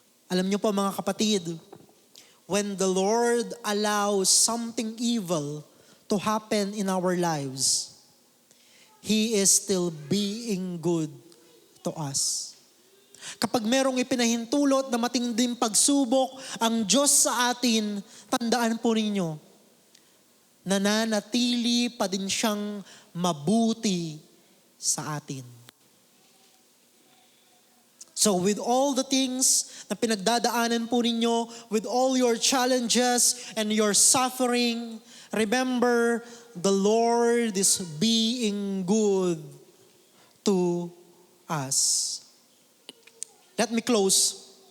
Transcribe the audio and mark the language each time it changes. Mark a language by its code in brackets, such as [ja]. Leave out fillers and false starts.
[tl] Alam niyo po mga kapatid, [en] when the Lord allows something evil to happen in our lives, He is still being good to us. [tl] Kapag merong ipinahintulot na matinding pagsubok ang Diyos sa atin, tandaan po ninyo, nananatili pa din siyang mabuti sa atin. [en] So with all the things [tl] na pinagdadaanan po ninyo, [en] with all your challenges and your suffering, remember, the Lord is being good to us. Let me close.